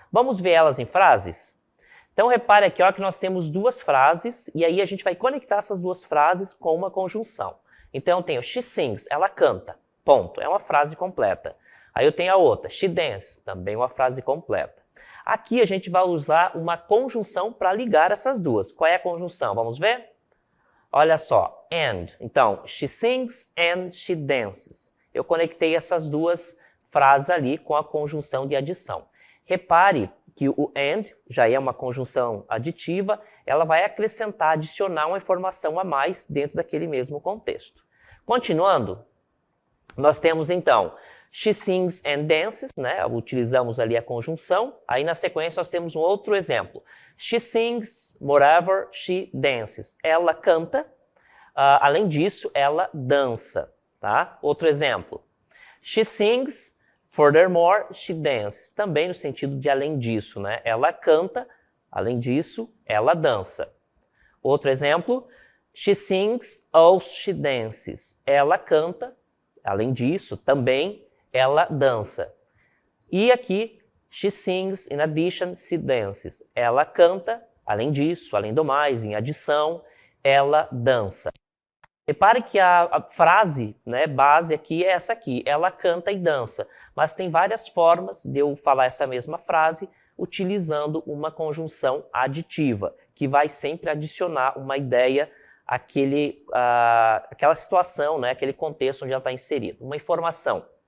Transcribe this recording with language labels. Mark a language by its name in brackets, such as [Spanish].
[Portuguese] Vamos ver elas em frases? Então, repare aqui que nós temos duas frases, e aí a gente vai conectar essas duas frases com uma conjunção. Então, eu tenho [English] she sings, [Portuguese] ela canta, ponto, é uma frase completa. Aí eu tenho a outra, [English] she dances, [Portuguese] também uma frase completa. Aqui a gente vai usar uma conjunção para ligar essas duas. Qual é a conjunção? Vamos ver? Olha só, and. [English] Então, she sings and she dances. [Portuguese] Eu conectei essas duas frases ali com a conjunção de adição. Repare que o and já é uma conjunção aditiva, ela vai acrescentar, adicionar uma informação a mais dentro daquele mesmo contexto. Continuando, nós temos então [English] she sings and dances, [Portuguese] utilizamos ali a conjunção, aí na sequência nós temos um outro exemplo. [English] She sings, moreover, she dances. [Portuguese] Ela canta, além disso, ela dança, tá? Outro exemplo. [English] She sings, furthermore, she dances. [Portuguese] Também no sentido de além disso, Ela canta, além disso, ela dança. Outro exemplo, [English] she sings, also she dances. [Portuguese] Ela canta, além disso, também ela dança. E aqui, [English] she sings, in addition, she dances. [Portuguese] Ela canta, além disso, além do mais, em adição, ela dança. Repare que a frase base aqui é essa aqui, ela canta e dança, mas tem várias formas de eu falar essa mesma frase utilizando uma conjunção aditiva, que vai sempre adicionar uma ideia àquela situação, aquele contexto onde ela está inserida, uma informação.